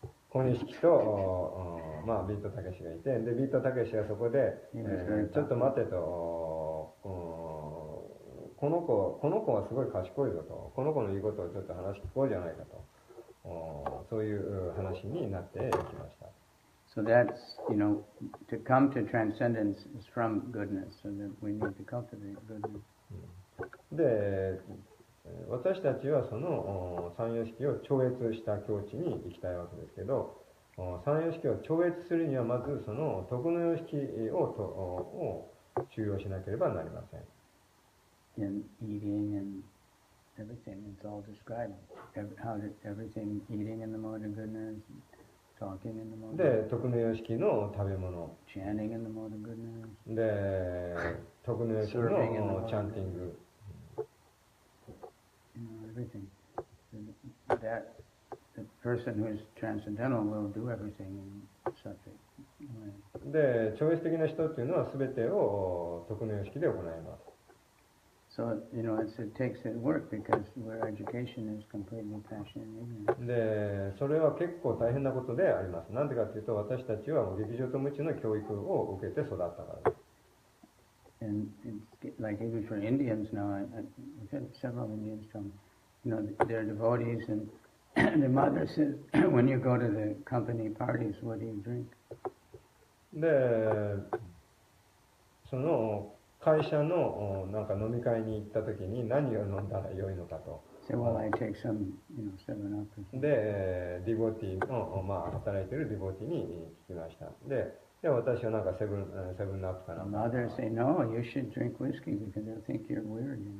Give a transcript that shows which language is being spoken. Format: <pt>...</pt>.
<ja>小錦と、ビートたけしがいて、で、ビートたけしがそこで、ちょっと待てと、この子はすごい賢いぞと、この子の言うことをちょっと話聞こうじゃないかと、そういう話になってきました。</ja> <en>So that's, to come to transcendence is from goodness, so that we need to cultivate goodness.</en> <ja>で、私たちはその三様式を超越した境地に行きたいわけですけど、三様式を超越するにはまずその徳の様式を修養しなければなりません。</ja> <en>In eating and everything, it's all described. How did everything, eating in the mode of goodness, talking in the mode of goodness.</en> <ja>で、徳の様式の食べ物。</ja> <en>Chanting in the mode of goodness.</en> <ja>で、徳の様式のチャンティング。</ja> <en>Everything. That the person who is transcendental will do everything in such a way.</en> <ja>で、超越的な人っていうのは全てを徳の様式で行います。</ja> <en>So, it takes work because where education is completely passion and ignorance.</en> <ja>で、それは結構大変なことであります。なんでかというと、私たちは劇場と無知の教育を受けて育ったからです。</ja> <en>And it's like even for Indians now, I've had several Indians come, they're devotees, and the mother says, when you go to the company parties, what do you drink?</en> <ja>で、その会社のなんか飲み会に行った時に何を飲んだらよいのかと。</ja> <en>Say, well, I take some, 7-Up.</en> <ja>で、ディボティの、働いてるディボティに聞きました。で、私はなんかセブンアップかな。</ja> <en>Mothers say, no, you should drink whiskey because they'll think you're weird.</en>